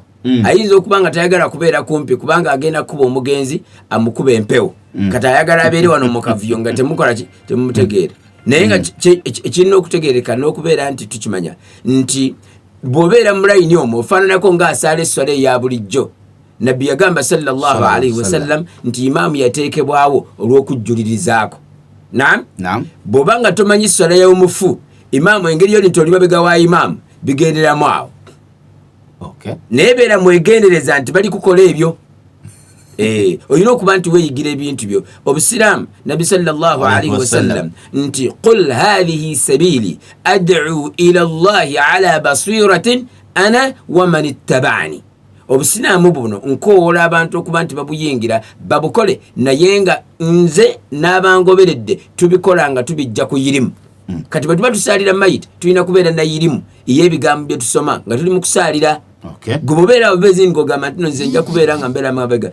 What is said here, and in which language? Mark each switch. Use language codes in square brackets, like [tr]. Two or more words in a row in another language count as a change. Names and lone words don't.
[lg] Ayinza okuba nga tayagala kubeera kumpi kubanga agenda kuba omugenzi amukuba empewo. Kati ayagala abeere wano mu kavuyo nga temukolaki temumutegeera. Naye nga ekirina okutegeereka n'okubeera nti tukimanya nti bw'obeera mu layini omwo ofaananako ng'asaala esswala eya bulijjo. Nabbi yagamba [ar] صلى الله عليه وسلم [lg] nti imaamu yateekebwawo olw'okujjulirizaako. Naam. Bw'oba nga tomanyi sswala y'omufu imaamu engeri yoli nti oli mabega wa imaamu bigenderamu awo. Okay. Naye beera mwegendereza nti bali kukola ebyo. Olina okuba nti weeyigira ebintu byo. Obusiraamu Nabbi [ar] صلى الله عليه وسلم nti قل هذه سبيلي أدعو إلى الله على بصيرة أنا ومن اتبعني. [lg] Obusiraamu buno nkoola abantu okuba nti babuyingira babukole naye nga nze n'abangoberedde tubikola nga tubijja ku yirimu. Kati bwe tuba tusaalira mayiti tulina kubeera na yirimu ey'ebigambo bye tusoma nga tuli mu kusaalira. Gwe obeera obezi ng'ogamba nti nze nja kubeera nga mbeera mabega.